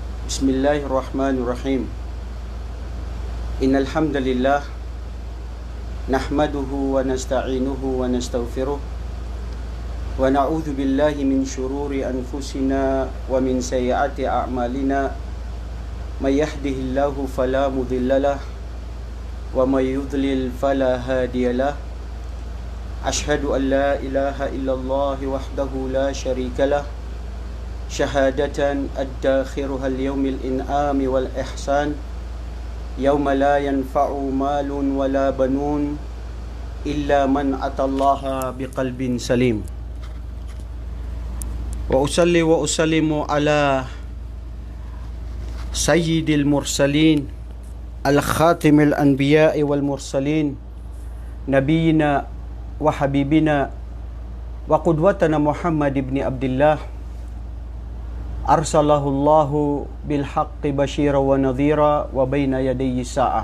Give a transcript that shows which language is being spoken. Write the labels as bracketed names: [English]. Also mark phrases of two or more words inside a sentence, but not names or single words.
[Arabic] بسم الله الرحمن الرحيم. إن الحمد لله نحمده ونستعينه ونستغفره ونعوذ بالله من شرور أنفسنا ومن سيئات أعمالنا. من يهده الله فلا مضل له ومن يضلل فلا هادي له. أشهد أن لا إله إلا الله وحده لا شريك له شهادة أدخرها ليوم الإنعام والإحسان يوم لا ينفع مال ولا بنون إلا من أتى الله بقلب سليم. وأصلي وأسلم على سيد المرسلين خاتم الأنبياء والمرسلين نبينا وحبيبنا وقدوتنا محمد بن عبد الله أرسله الله بالحق بشيرا ونذيرا وبين يدي الساعة.